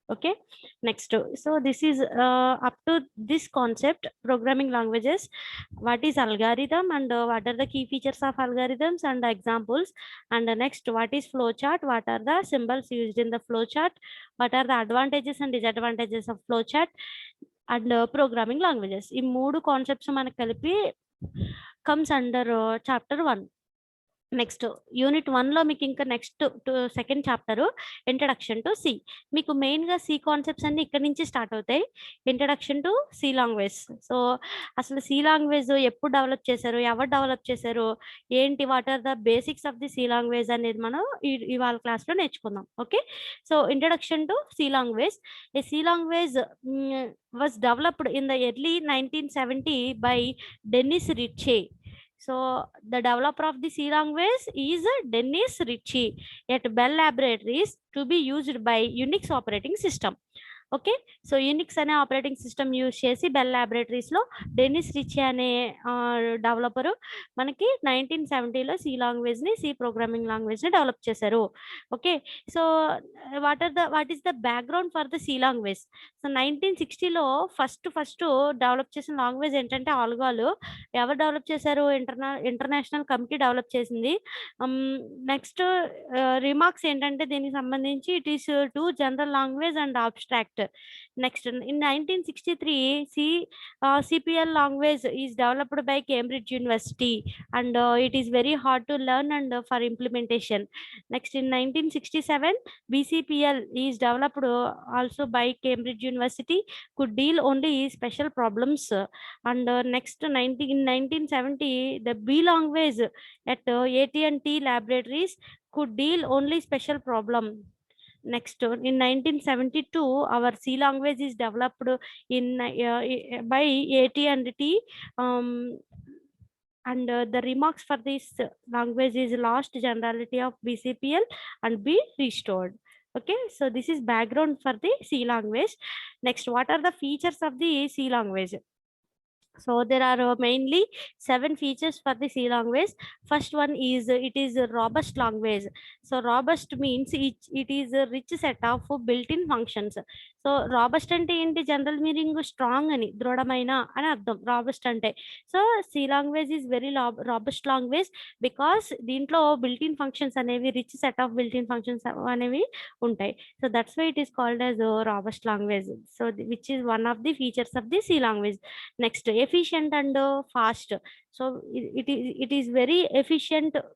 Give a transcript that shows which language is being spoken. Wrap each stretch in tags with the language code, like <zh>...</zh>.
<en>Okay, next, so this is up to this concept programming languages. What is algorithm and what are the key features of algorithms and examples, and next, what is flowchart, what are the symbols used in the flowchart, what are the advantages and disadvantages of flowchart, and programming languages.</en> <te>ఈ 3 concepts మనకు కలిపి</te> <en>Comes under chapter 1.</en> <te>Next unit 1 లో మీకు ఇంకా next second chapter introduction to C. మీకు main గా C concepts అన్ని ఇక్కడ నుంచి స్టార్ట్ అవుతాయి. Introduction to C language. So అసలు సి లాంగ్వేజ్ ఎప్పుడు డెవలప్ చేశారు, ఎవరు డెవలప్ చేశారు, ఏంటి,</te> <en>what are the basics of the C language</en> <te>అనేది మనం ఇవాళ క్లాస్ లో నేర్చుకుందాం.</te> <en>Okay, so introduction to C language. A C language was developed in the early 1970 by Dennis Ritchie. So the developer of the C language is Dennis Ritchie at Bell Laboratories to be used by Unix operating system.</en> <te>Okay, so Unix అనే operating system use చేసి bell ల్యాబొరేటరీస్లో Denis Richie అనే developer మనకి 1970లో C లాంగ్వేజ్ని, C programming లాంగ్వేజ్ని develop చేశారు.</te> <en>Okay, so what is the background for the C language?</en> <te>So 1960లో first develop చేసిన language ఏంటంటే ఆల్గాలు. ఎవరు develop చేశారు? International committee develop చేసింది. నెక్స్ట్ రిమార్క్స్ ఏంటంటే దీనికి సంబంధించి</te> <en>It is too general language and abstract. Next, in 1963, CPL language is developed by Cambridge University, and it is very hard to learn and for implementation. Next, in 1967, BCPL is developed also by Cambridge University, could deal only special problems. And next, in 1970, the B language at AT&T Laboratories could deal only special problem. Next, in 1972, our C language is developed in by AT&T, and the remarks for this language is lost generality of BCPL and be restored. Okay, so this is background for the C language. Next, what are the features of the C language? So there are mainly 7 features for the C language. First one is it is a robust language. So robust means it is a rich set of built-in functions.</en> <te>So robust అంటే ఏంటి? General meaning strong అని, దృఢమైన అని అర్థం robust అంటే.</te> <en>so C language is very robust language because దీంట్లో built in functions అనేవి, rich set of built in functions</en> <te>అనేవి ఉంటాయి.</te> <en>So that's why it is called as robust language. So which is one of the features of the C language. Next, efficient and fast. So it is very efficient.</en>